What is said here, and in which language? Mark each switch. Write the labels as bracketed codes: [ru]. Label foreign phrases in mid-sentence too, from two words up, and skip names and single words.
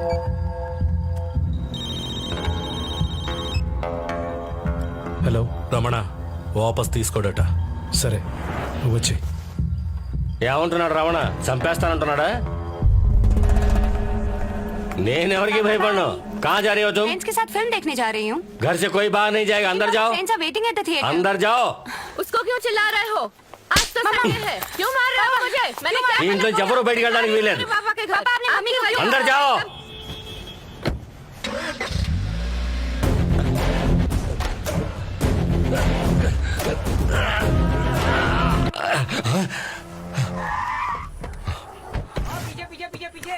[te] హలో రమణ వాపస్ తీసుకోడట. సరే నువ్వు వచ్చి. ఏమంటున్నాడు రమణ? చంపేస్తానంటున్నాడా? నేనెవరికి భయపడను. [hi] कहाँ जा रही हो तुम? फ्रेंड्स के साथ फिल्म देखने जा रही हूँ। घर से कोई बाहर नहीं जाएगा, अंदर जाओ। [en] friends are waiting at the theatre. [hi] अंदर जाओ। उसको क्यों चिल्ला रहे हो? आज तो संडे है, क्यों मार रहे हो मुझे? मैंने क्या [te] ఇంట్లో ఎవరు బయటికి వెళ్ళడానికి వీలేదు. [hi] पापा के घर, पापा अपने मम्मी को अंदर जाओ। पीछे पीछे पीछे पीछे।